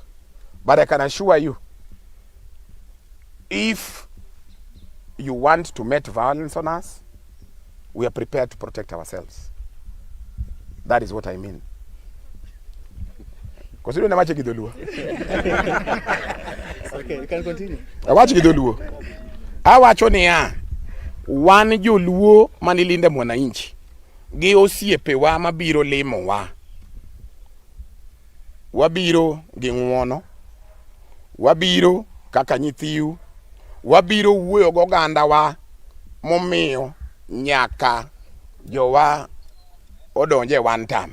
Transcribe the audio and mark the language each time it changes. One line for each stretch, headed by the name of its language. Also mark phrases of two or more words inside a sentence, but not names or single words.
English: But I can assure you, if you want to met violence on us, we are prepared to protect ourselves. That is what I mean. Okay, you can continue. Watch Gidoluo.
Luo (Kenya and Tanzania): Awachonea wan joluo manilinde Mwananchi gi osiepe wa mabiro limo wa. Wabiro gi ng'uono. Wabiro kaka nyithiu. Wabiro wuoyo goganda wa momiyo nyaka jowa odonje
English: one time.